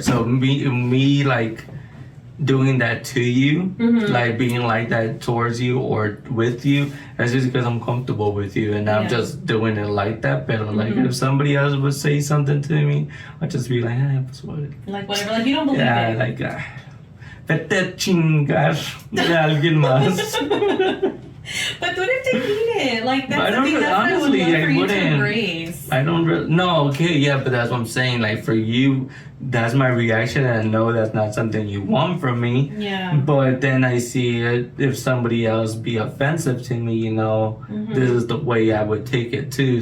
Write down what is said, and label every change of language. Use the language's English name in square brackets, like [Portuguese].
[English] So me like doing that to you, like being like that towards you or with you, that's just because I'm comfortable with you, and I'm just doing it like that. But like, if somebody else would say something to me, I'd just be like, like, whatever, like, you don't believe it. Yeah, like, [Spanish] vete chingar de alguien más. [English] But what if they need it? Like, that's the thing. That's honestly, what I would love for you to embrace. I don't really. No, okay, yeah, but that's what I'm saying. Like, for you, that's my reaction, and I know that's not something you want from me. Yeah. But then I see it, if somebody else be offensive to me, this is the way I would take it too.